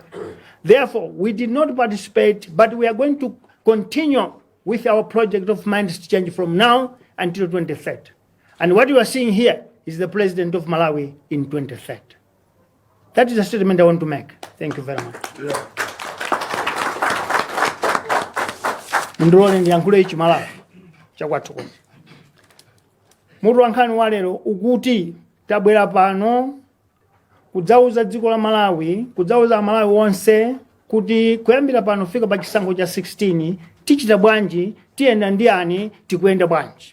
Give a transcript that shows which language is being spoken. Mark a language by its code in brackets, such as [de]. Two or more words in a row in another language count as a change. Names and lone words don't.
[en] Therefore, we did not participate, but we are going to continue with our project of minds change from now until 2030. And what you are seeing here is the president of Malawi in 2030. That is a statement I want to make. Thank you very much. [ny] Ndrole ndiyankhule ichi Malawi chakwathu. Mutu wankhani walero ukuti tabwera pano kudzauza dziko la Malawi, kudzauza Malawi wonse kuti kuyambira pano fika pa chisankho cha 16 tichita bwanji, tiyenda ndiani, tikuyenda bwanji.